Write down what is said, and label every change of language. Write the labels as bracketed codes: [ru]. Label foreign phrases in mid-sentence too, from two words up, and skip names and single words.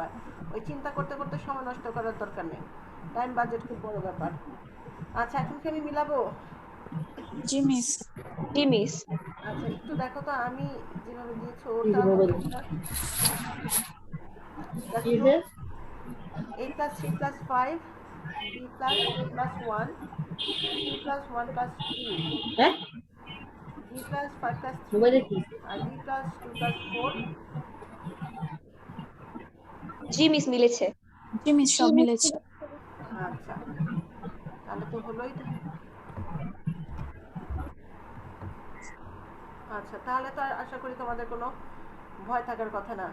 [bn] ওই চিন্তা করতে করতে সময় নষ্ট করার দরকার নেই, [en] time budget [bn] খুব বড় ব্যাপার। আচ্ছা, এখন কি আমি মিলাবো? জি মিস। জি মিস। আচ্ছা, একটু দেখো তো আমি যেভাবে দিয়েছো ওটা ঠিকঠাক। দেখো তো, [en] a plus 3 plus 5, b plus 2 plus 1, c plus 1 plus 2, d plus 5 plus 3, আর d plus 2 plus 4। [bn] জি মিস, মিলেছে। জি মিস, সব মিলেছে। আচ্ছা, তাহলে তো হলোই। আচ্ছা, তাহলে তো আর আশা করি তোমাদের কোনো ভয় থাকার কথা না।